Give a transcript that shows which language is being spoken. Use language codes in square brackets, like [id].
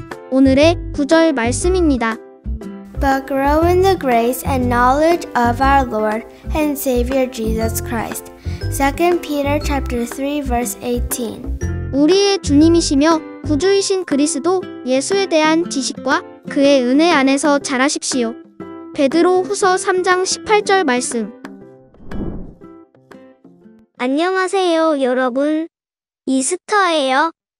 [ko] 오늘의 구절 말씀입니다. [en] But grow in the grace and knowledge of our Lord and Savior Jesus Christ. 2 Peter chapter 3 verse 18. [ko] 우리의 주님이시며 구주이신 그리스도 예수에 대한 지식과 그의 은혜 안에서 자라십시오. 베드로 후서 3장 18절 말씀. 안녕하세요, 여러분. 이스터예요.